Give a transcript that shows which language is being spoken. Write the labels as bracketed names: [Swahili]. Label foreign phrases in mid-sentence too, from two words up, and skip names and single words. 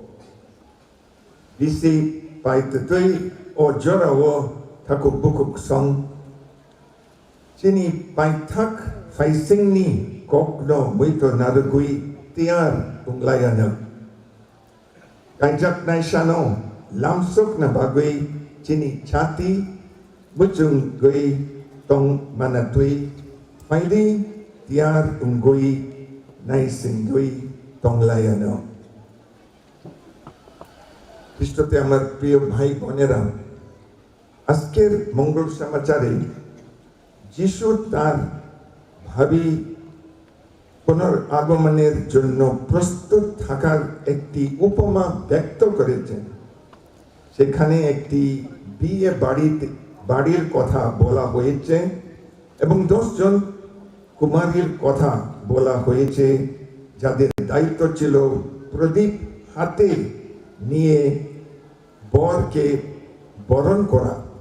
[Kok Borok] bisi paitutui o jorawo thakuk bukuk song chini paithak faisingni kokno muito narugui tiar unglayana kaijak naisano lamsok na bagui chini chati Mochwngwi tong manatui faidi tiar ungui naisingui tonglayano [Bangla] খ্রিস্টেতে আমার প্রিয় ভাই বোনেরা আজকের মঙ্গল সমাচারে যিশু তার ভাবী পুনরাগমনের জন্য প্রস্তুত থাকার একটি উপমা ব্যক্ত করেছেন সেখানে একটি বিয়ে বাড়ির কথা বলা হয়েছে এবং 10 জন কুমারীর কথা বলা হয়েছে যাদের দায়িত্ব ছিল প্রদীপ হাতে নিয়ে বরকে বরণ করা